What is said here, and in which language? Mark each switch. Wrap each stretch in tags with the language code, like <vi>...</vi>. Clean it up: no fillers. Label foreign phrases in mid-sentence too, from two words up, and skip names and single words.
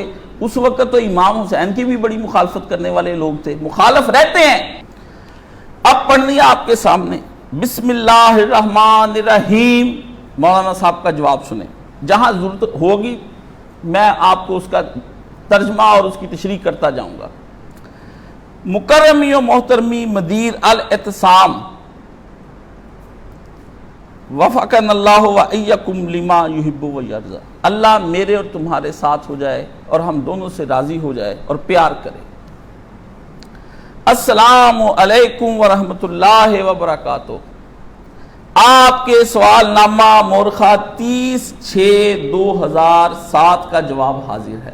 <ur>اس وقت تو امام حسین کی بھی بڑی مخالفت کرنے والے لوگ تھے, مخالف رہتے ہیں. اب پڑھنی آپ کے سامنے</ur> <ar>بسم اللہ الرحمن الرحیم.</ar> <ur>مولانا صاحب کا جواب سنیں, جہاں ضرورت ہوگی میں آپ کو اس کا ترجمہ اور اس کی تشریح کرتا جاؤں گا.</ur> <ar>مکرمی و محترمی مدیر الاعتصام, وفقنا اللہ و ایکم لما یحب و یرضی.</ar> <ur>اللہ میرے اور تمہارے ساتھ ہو جائے اور ہم دونوں سے راضی ہو جائے اور پیار کرے.</ur> <ar>السلام علیکم ورحمۃ اللہ وبرکاتہ.</ar> <ur>آپ کے سوال نامہ مورخہ 30/6/2007 کا جواب حاضر ہے.</ur>